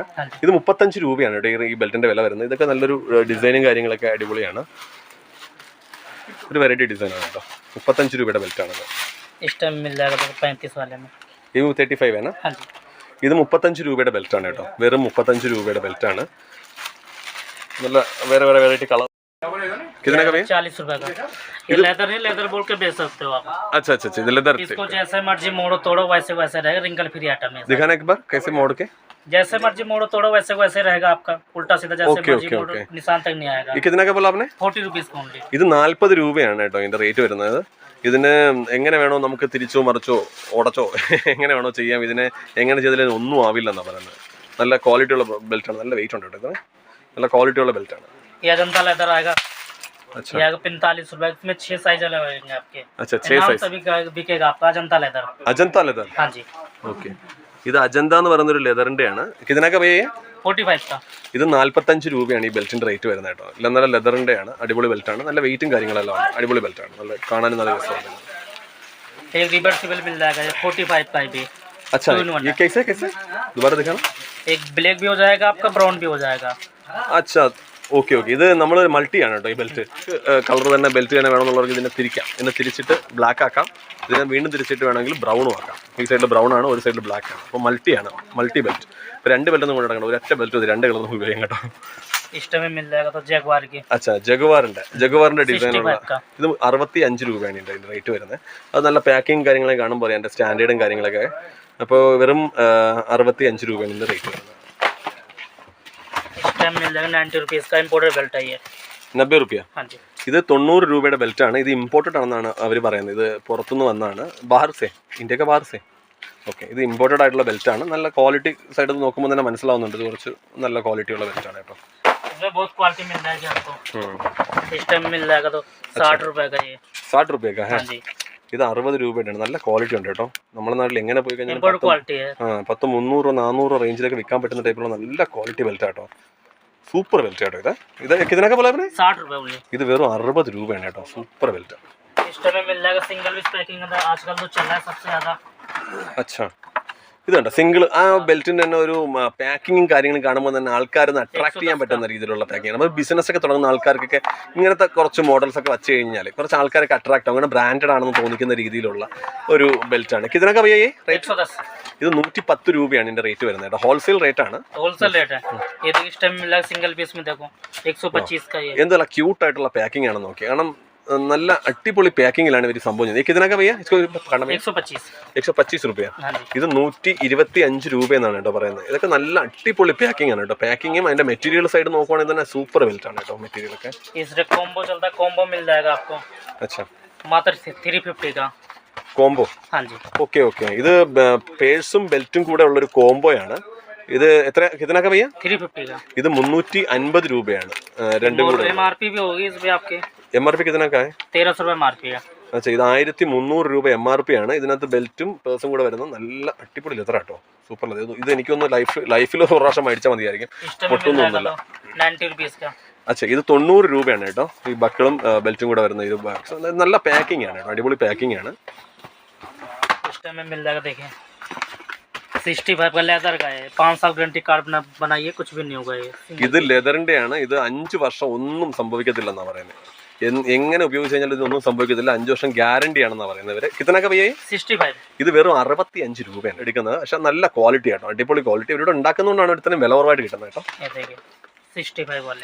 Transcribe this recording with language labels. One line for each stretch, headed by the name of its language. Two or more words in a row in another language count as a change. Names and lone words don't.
Malayalam: ഇത് 35 രൂപയാണ് കേട്ടോ ഈ ബെൽറ്റിൻ്റെ വില വരുന്നത്. ഇതൊക്കെ നല്ലൊരു ഡിസൈനും കാര്യങ്ങളൊക്കെ അടിപൊളിയാണ്. ഒരു വെറൈറ്റി ഡിസൈനാണ് കേട്ടോ. 35 രൂപയുടെ ബെൽറ്റാണത്. ഇത് 35 ആണ്. ഇത് 35 രൂപയുടെ ബെൽറ്റാണ് കേട്ടോ. വെറും 35 രൂപയുടെ ബെൽറ്റാണ്. നല്ല വേറെ വേറെ
English: variety colour
Hindi: कितने का भैया 40 रुपए का। ये लेदर नहीं, लेदर बोल के बेच सकते हो आप। अच्छा अच्छा अच्छा, लेदर इसको जैसे मर्जी मोड़ो तोड़ो वैसे वैसे रहेगा,
English: wrinkle free item
Hindi: है। दिखाना एक बार कैसे मोड़ के। जैसे मर्जी मोड़ो तोड़ो वैसे वैसे रहेगा आपका, उल्टा सीधा जैसे
English: Okay,
Hindi: मर्जी
English: okay,
Hindi: मोड़ो
English: okay.
Hindi: निशान तक नहीं आएगा। ये कितने का बोला आपने? 40 रुपीज का ओनली।
Malayalam: ഇത് 40 രൂപയാണ് കേട്ടോ ഇതിന്റെ റേറ്റ് വരുന്നത്. ഇതിന് എങ്ങനെ വേണോ നമുക്ക് തിരിച്ചോ മറിച്ചോ ഉടച്ചോ എങ്ങനെ വേണോ ചെയ്യാം. ഇതിനെ എങ്ങനെ ചെയ്താലും ഒന്നും ആവില്ലെന്നാണ് പറയുന്നത്. നല്ല ക്വാളിറ്റി ഉള്ള ബെൽറ്റ് ആണ്, നല്ല വെയിറ്റ് ഉണ്ട് കേട്ടോ. ഇത് നല്ല ക്വാളിറ്റി ഉള്ള ബെൽറ്റ് ആണ്.
Hindi: ये अजंता लेदर आएगा। अच्छा ये आएगा 45 रुपए, इसमें 6 साइज अलग आएंगे आपके। अच्छा 6 नाम
Malayalam: സൈസ്.
Hindi: सभी का बिकेगा आपका अजंता लेदर।
Malayalam: അജന്ത ലെതർ.
Hindi: हाँ जी
Malayalam: ഓക്കെ, ഇത് അജന്ത എന്ന് പറയുന്ന ഒരു ലെതറിന്റെ ആണ്. ഇതിനൊക്കെ പയ്യെ
Hindi: 45 का।
Malayalam: ഇത് 45 രൂപയാണ് ഈ ബെൽറ്റിന്റെ റേറ്റ് വരുന്നത് കേട്ടോ. എല്ലാം നല്ല ലെതറിന്റെ ആണ്, അടിപൊളി ബെൽറ്റ് ആണ്, നല്ല വെയിറ്റും കാര്യങ്ങളെല്ലാം ആണ്, അടിപൊളി ബെൽറ്റ് ആണ്, നല്ല കാണാനും നല്ല രസമാണ്.
Hindi: एक रिवर्सिबल मिल जाएगा, ये 45 का भी। अच्छा ये कैसे कैसे दोबारा दिखाना. एक ब्लैक भी हो जाएगा आपका, ब्राउन भी हो जाएगा।
Malayalam: അച്ഛാ
English: okay okay,
Malayalam: ഇത് നമ്മൾ മൾട്ടിയാണ് കേട്ടോ ഈ ബെൽറ്റ്. കളർ തന്നെ ബെൽറ്റ് തന്നെ വേണമെന്നുള്ളവർക്ക് ഇതിനെ തിരിക്കാം. ഇതിനെ തിരിച്ചിട്ട് ബ്ലാക്ക് ആക്കാം, ഇതിനെ വീണ്ടും തിരിച്ചിട്ട് വേണമെങ്കിൽ ബ്രൗണും ആക്കാം. ഈ സൈഡിൽ ബ്രൗൺ ആണ്, ഒരു സൈഡിൽ ബ്ലാക്ക് ആണ്. അപ്പോൾ മൾട്ടിയാണ്,
English: multi belt.
Malayalam: ഇപ്പോൾ 2 ബെൽറ്റ് ഒന്നും കൊണ്ടിടക്കണം, ഒരൊറ്റ ബെൽറ്റ് ഇത് 2 കളർ നമുക്ക് ഉപയോഗിക്കാം കേട്ടോ.
Hindi: इष्ट में मिल जाएगा तो जगुआर की।
Malayalam: അച്ഛാ ജഗുവാറിന്റെ ഡിസൈനുള്ള ഇത് 65 രൂപയാണ് ഇതിന്റെ റേറ്റ് വരുന്നത്. അത് നല്ല പാക്കിങ് കാര്യങ്ങളെ കാണുമ്പോൾ അതിന്റെ സ്റ്റാൻഡേർഡും കാര്യങ്ങളൊക്കെ. അപ്പോൾ വെറും 65 രൂപയാണ് ഇതിന്റെ റേറ്റ് വരുന്നത്.
Hindi: इस टाइम मिल जाएगा 90 रुपीज़ का
English: imported belt
Hindi: है ये।
Malayalam: 90 രൂപ.
Hindi: हाँ जी
Malayalam: ഇത് 90 രൂപയുടെ ബെൽറ്റ് ആണ്. ഇത് ഇമ്പോർട്ടഡ് ആണെന്നാണ് അവർ പറയുന്നത്. ഇത് പുറത്തുനിന്ന് വന്നാണ്,
Hindi: बाहर से,
Malayalam: ഇന്ത്യക്ക്
Hindi: बाहर से.
Malayalam: ഓക്കെ, ഇത് ഇമ്പോർട്ടഡ് ആയിട്ടുള്ള ബെൽറ്റ് ആണ്. നല്ല ക്വാളിറ്റി സൈഡിൽ നിന്ന് നോക്കുമ്പോൾ തന്നെ മനസ്സിലാവുന്നുണ്ട് ഇത് കുറച്ച് നല്ല ക്വാളിറ്റി ഉള്ള ബെൽറ്റ് ആണ് കേട്ടോ.
Hindi: इसमें बहुत क्वालिटी मिल जाएगी आपको। इस टाइम मिल जाएगा तो 60 रुपए का ये।
Malayalam: 60 രൂപയൊക്കെ.
Hindi: हाँ जी
Malayalam: ഇത് 60 രൂപയുടെ ആണ്. നല്ല ക്വാളിറ്റി ഉണ്ട് കേട്ടോ. നമ്മുടെ നാട്ടിൽ എങ്ങനെ പോയി കഴിഞ്ഞാൽ
English: import quality
Hindi: है।
Malayalam: 10, 300, 400 റേഞ്ചിലൊക്കെ വിൽക്കാൻ പറ്റുന്ന ടൈപ്പിലുള്ള നല്ല
English: quality belt
Malayalam: കേട്ടോ.
English: super belt
Malayalam: കേട്ടോ. ഇത് ഇതിനൊക്കെ പോലെ
Hindi: 60 रुपए ओनली।
Malayalam: ഇത് വെറും 60 രൂപയാണ് കേട്ടോ.
English: super belt.
Hindi: इस टाइम में मिल जाएगा
English: single with packing
Hindi: अंदर, आजकल तो चल रहा है सबसे ज़्यादा।
Malayalam: അച്ഛാ ഇത് കണ്ടോ സിംഗിൾ. ആ ബെൽറ്റിന്റെ തന്നെ ഒരു പാക്കിങ്ങും കാര്യങ്ങളും കാണുമ്പോൾ തന്നെ ആൾക്കാരൊന്ന് അട്രാക്ട് ചെയ്യാൻ പറ്റുന്ന രീതിയിലുള്ള പാക്കിങ്. നമ്മൾ ബിസിനസ് ഒക്കെ തുടങ്ങുന്ന ആൾക്കാർക്കൊക്കെ ഇങ്ങനത്തെ കുറച്ച് മോഡൽസ് ഒക്കെ വെച്ച് കഴിഞ്ഞാൽ കുറച്ച് ആൾക്കാരൊക്കെ അട്രാക്ട് ആവും, അങ്ങനെ ബ്രാൻഡഡ് ആണെന്ന് തോന്നിക്കുന്ന രീതിയിലുള്ള ഒരു ബെൽറ്റാണ്. ഇതിനൊക്കെ ഭയ്യേ റേറ്റ്
Hindi: 110।
Malayalam: ഇത് 110 രൂപയാണ് ഇതിന്റെ റേറ്റ് വരുന്നത് കേട്ടോ.
English: wholesale rate
Malayalam: ആണ്.
English: wholesale rate
Hindi: है ये। तो इस टाइम मिल जाएगा
English: single piece
Hindi: में देखो 125 का ये।
Malayalam: എന്തല്ല ക്യൂട്ട് ആയിട്ടുള്ള പാക്കിംഗ് ആണെന്ന് നോക്കി. കാരണം നല്ല അടിപൊളി പാക്കിങ്ങിലാണ് ഇവർ സംഭവം ചെയ്യുന്നത്. ഇതിനൊക്കെ ഭയ്യ 125 125 രൂപ.
Hindi: हाँ जी
Malayalam: ഇത് 125 രൂപ എന്നാണ് കേട്ടോ പറയുന്നത്. ഇതൊക്കെ നല്ല അടിപൊളി പാക്കിംഗ് ആണ് കേട്ടോ. പാക്കിങ്ങും അതിന്റെ മെറ്റീരിയൽ സൈഡ് നോക്കുവാണെങ്കിൽ തന്നെ
English: super belt
Malayalam: ആണ് കേട്ടോ. മെറ്റീരിയൽ ഒക്കെ
Hindi: इसमें कॉम्बो चलता है, कॉम्बो मिल जाएगा आपको
Malayalam: അച്ഛാ
Hindi: मात्र 350 का।
Malayalam: കോംബോ.
Hindi: हाँ जी
English: okay okay,
Malayalam: ഇത് പേഴ്സും ബെൽറ്റും കൂടെ ഉള്ളൊരു കോംബോയാണ്. ഇത് എത്ര ഇതിനൊക്കെ ഭയ്യ?
Hindi: 350 का।
Malayalam: ഇത് 350 രൂപയാണ് രണ്ടും കൂടെ.
Hindi: MRP भी होगी इसमें आपके।
Malayalam: MRP കിതനൊക്കെ
Hindi: 1300 रुपये MRP है।
Malayalam: അച്ഛാ ഇത് 1300 രൂപ MRP ആണ്. ഇതിനകത്ത് ബെൽറ്റും പേഴ്സും കൂടെ വരുന്നത് നല്ല അടിപൊളി ലെതർ കേട്ടോ.
English: super leather.
Malayalam: ഇത് എനിക്കൊന്ന് ലൈഫിൽ ഒരു പ്രാവശ്യം മേടിച്ചാൽ മതിയായിരിക്കും.
Hindi: इस टाइम में मिल
Malayalam: പൊട്ടൊന്നുമൊന്നുമില്ല.
Hindi: जाएगा तो 90 रुपीज़ का।
Malayalam: അച്ഛാ ഇത് 90 രൂപയാണ് കേട്ടോ. ഈ ബക്കിളും ബെൽറ്റും കൂടെ വരുന്ന ഇത് നല്ല പാക്കിംഗ് ആണ് കേട്ടോ. അടിപൊളി പാക്കിംഗ് ആണ്.
Hindi: इस टाइम में मिल जाएगा देखिए 65 का लेदर का है। 5 साल
English: guarantee card
Hindi: बनाइए, कुछ भी नहीं होगा ये।
Malayalam: ഇത് ലെതറിന്റെ ആണ്. ഇത് 5 വർഷം ഒന്നും സംഭവിക്കത്തില്ലെന്നാണ് പറയുന്നത്. എങ്ങനെ ഉപയോഗിച്ച് കഴിഞ്ഞാൽ ഇതൊന്നും സംഭവിക്കത്തില്ല. 5 വർഷം ഗ്യാരണ്ടി ആണെന്നാണ് പറയുന്നത് ഇവര്.
Hindi: कितनोक्के भैये?
Malayalam: 65 ഇത് വെറും 65 രൂപയാണ് എടുക്കുന്നത്. പക്ഷെ നല്ല ക്വാളിറ്റി ആട്ടോ, അടിപൊളി ക്വാളിറ്റി. ഇവരുടെ ഉണ്ടാക്കുന്നതുകൊണ്ടാണ് ഇവിടുത്തെ വില കുറവായിട്ട് കിട്ടുന്നത് കേട്ടോ.
Hindi: ये देखिए 65 वाले।